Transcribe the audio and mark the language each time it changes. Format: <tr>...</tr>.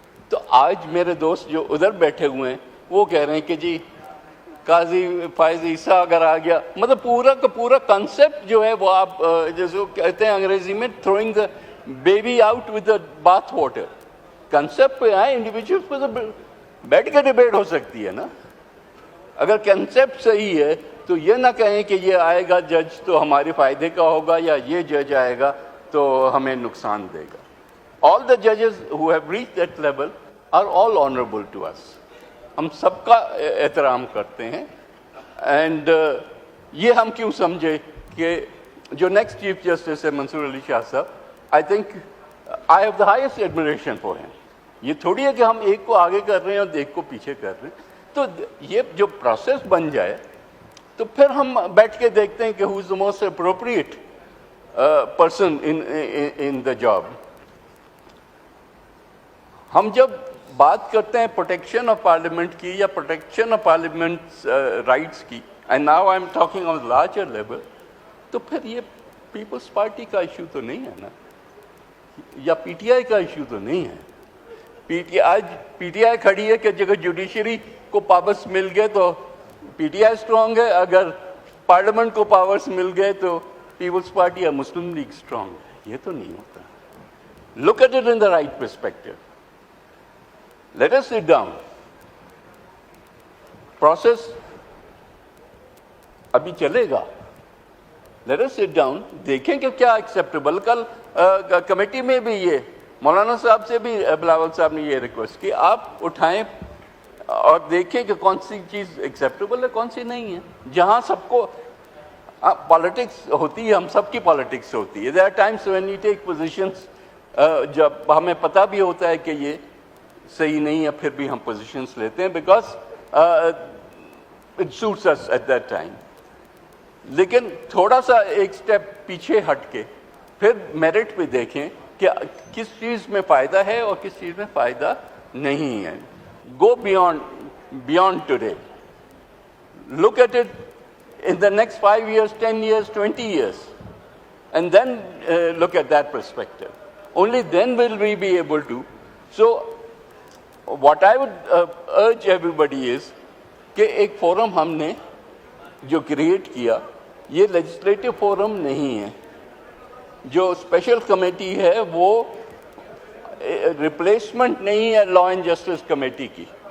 <ur>تو آج میرے دوست جو ادھر بیٹھے ہوئے ہیں وہ کہہ رہے ہیں کہ جی قاضی فائز عیسیٰ اگر آ گیا, مطلب پورا کا پورا کنسپٹ جو ہے وہ آپ جیسے کہتے ہیں انگریزی میں</ur> <en>Throwing the baby out with the bathwater.</en> <ur>Concept پہ آئے انڈیویجول پہ تو بیٹھ کے ڈیبیٹ ہو سکتی ہے نا. اگر کنسپٹ صحیح ہے تو یہ نہ کہیں کہ یہ آئے گا جج تو ہمارے فائدے کا ہوگا یا یہ جج آئے گا تو ہمیں نقصان دے گا.</ur> <en>All the judges who have reached that level are all honorable to us.</en> <ur>ہم سب کا احترام کرتے ہیں. اینڈ یہ ہم کیوں سمجھے کہ جو نیکسٹ چیف جسٹس ہے منصور علی شاہ صاحب,</ur> <en>I think I have the highest admiration for him.</en> <ur>یہ تھوڑی ہے کہ ہم ایک کو آگے کر رہے ہیں اور ایک کو پیچھے کر رہے ہیں. تو یہ جو پروسیس بن جائے تو پھر ہم بیٹھ کے دیکھتے ہیں کہ</ur> <en>Who is the most appropriate person in the job.</en> <ur>ہم جب بات کرتے ہیں پروٹیکشن آف پارلیمنٹ کی یا پروٹیکشن آف پارلیمنٹ رائٹس کی,</ur> <en>and now I am talking on larger level,</en> <ur>تو پھر یہ پیپلز پارٹی کا ایشو تو نہیں ہے نا, یا پی ٹی آئی کا ایشو تو نہیں ہے. آج پی ٹی آئی کھڑی ہے کہ جگہ جوڈیشری کو پاورس مل گئے تو پی ٹی آئی اسٹرانگ ہے, اگر پارلیمنٹ کو پاورس مل گئے تو پیپلز پارٹی یا مسلم لیگ اسٹرانگ ہے. یہ تو نہیں ہوتا.</ur> <en>Look at it in the right perspective. Let us sit down.</en> <ur>Process ابھی چلے گا.</ur> <en>Let us sit down.</en> <ur>دیکھیں کہ کیا ایکسیپٹیبل. کل کمیٹی میں بھی یہ مولانا صاحب سے بھی بلاول صاحب نے یہ ریکویسٹ کی, آپ اٹھائیں اور دیکھیں کہ کون سی چیز ایکسیپٹیبل ہے کون سی نہیں ہے. جہاں سب کو پالیٹکس ہوتی ہے, ہم سب کی پالیٹکس ہوتی ہے.</ur> <en>There are times when we take positions</en> <ur>جب ہمیں پتہ بھی ہوتا ہے کہ یہ صحیح نہیں ہے, پھر بھی ہم پوزیشنس لیتے ہیں</ur> <en>Because it suits us at that time.</en> <ur>لیکن تھوڑا سا ایک سٹیپ پیچھے ہٹ کے پھر میرٹ پہ دیکھیں کہ کس چیز میں فائدہ ہے اور کس چیز میں فائدہ نہیں ہے.</ur> <en>Go beyond today. Look at it in the next 5 years, 10 years, 20 years, and then look at that perspective. Only then will we be able to. So what I would urge everybody is</en> <ur>کہ ایک forum ہم نے جو create کیا یہ legislative forum نہیں ہے. جو اسپیشل کمیٹی ہے وہ ریپلیسمنٹ نہیں ہے لا اینڈ جسٹس کمیٹی کی.</ur>